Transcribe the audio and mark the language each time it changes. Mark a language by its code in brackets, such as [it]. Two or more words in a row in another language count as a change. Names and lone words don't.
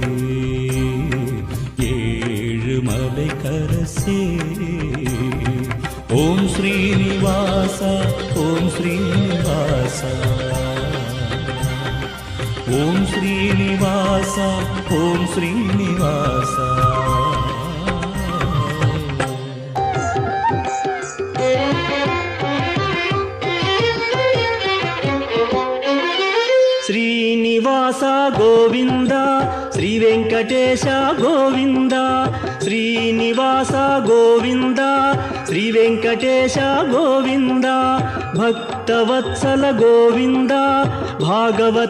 [ta] ஏழு மலை கரசே ஓம் ஸ்ரீனிவாசா ஓம் ஸ்ரீனிவாசா ஓம் ஸ்ரீனிவாசா ஓம் ஸ்ரீனிவாசா [te] శ్రీనివాస గోవింద శ్రీ వెంకటేశ గోవింద శ్రీనివాస గోవింద శ్రీ వెంకటేశ గోవింద భక్తవత్సల గోవింద భాగవత